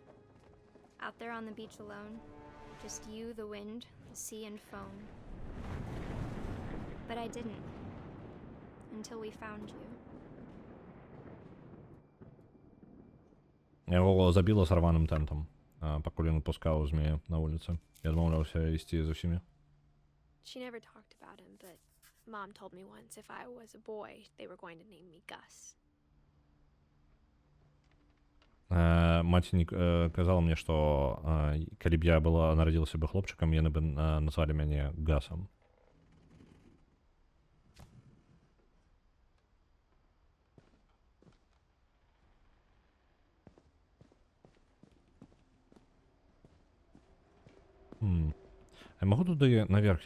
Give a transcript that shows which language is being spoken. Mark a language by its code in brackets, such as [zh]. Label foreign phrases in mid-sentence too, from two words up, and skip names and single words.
[en] Out there on the beach alone, just you, the wind, the sea and foam. But I didn't. Until we found you. [be] Яго забіла сарваным тентам, пакуль ён пускаў змея на вуліцы. Я адмаўляўся ісці з усімі. [en] She never talked about him, but Mom told me once if I was a boy, they were going to name me Gus. [be] Маці казала мне, што калі б я нарадзілася бы хлопчыкам, яны бы назвалі мяне Гасам. Я магу туды наверх?